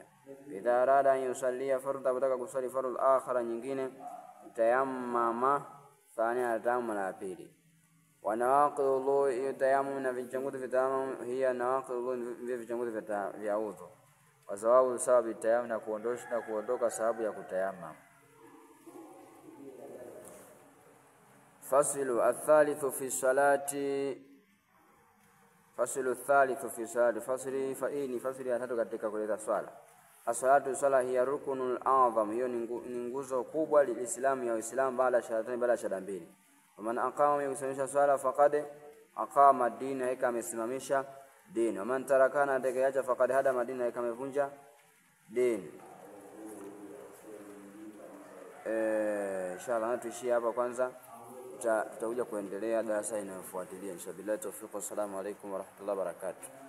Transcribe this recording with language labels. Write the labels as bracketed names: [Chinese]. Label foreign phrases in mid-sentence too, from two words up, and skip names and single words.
[Arabic] إذا أراد أن يصلي فرضا, [Swahili] bataka kusali fardhu akhara nyingine, [Arabic] تيمم ثانيا, [Swahili] tayammum la pili. [Arabic] ونواقض الوضوء, [Swahili] tayammum, na vichanguzi vya tayammum, [Arabic] هي نواقض الوضوء, [Swahili] vichanguzi vya udhu, kwa sababu sababu tayammum, na kuondoka sababu ya kutayammum. [Arabic] فصل الثالث في الصلاة، فصل الثالث في الصلاة, faslu thalithu fi salati, [Swahili] fasli ya tatu katika kuleta swala. As-salatu, swala, [Arabic] هي الركن الأعظم, [Swahili] hiyo ni nguzo kubwa liislamu, ya Uislamu, baada shahadatain, baada shahada mbili. [Arabic] من أقام, [Swahili] yusimamisha swala, [Arabic] فقد أقام الدين, [Swahili] haika amesimamisha dini. [Arabic] من تركها, [Swahili] atakayeacha [Arabic] فقد هدم الدين, [Swahili] haika amevunja dini. Inshallah tuishie hapa kwanza, tutakuja kuendelea darasa inayofuatilia inshallah. [Arabic] بالله التوفيق، السلام عليكم ورحمة الله وبركاته.